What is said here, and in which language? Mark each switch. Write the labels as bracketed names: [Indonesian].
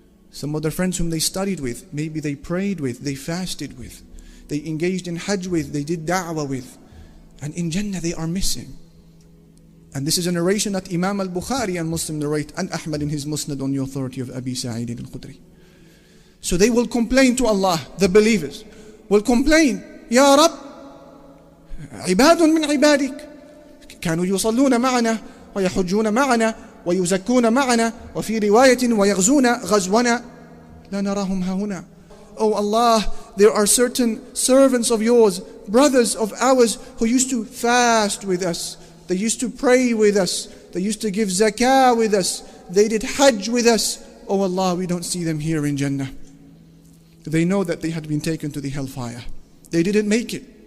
[English] Some of their friends whom they studied with, maybe they prayed with, they fasted with, they engaged in hajj with, they did da'wah with, and in Jannah they are missing. And this is a narration that Imam al-Bukhari and Muslim narrate, and Ahmad in his Musnad on the authority of Abi Sa'id al-Khudri. So they will complain to Allah, the believers will complain, [Arabic] Ya Rab, عباد من عبادك كانوا يصلون معنا ويحجون معنا ويزكون معنا وفي رواية ويغزون غزونا لا نراهم هنا. [English] Oh Allah, there are certain servants of yours, brothers of ours, who used to fast with us, they used to pray with us, they used to give zakah with us, they did hajj with us. Oh Allah, we don't see them here in Jannah. They know that they had been taken to the hellfire. They didn't make it.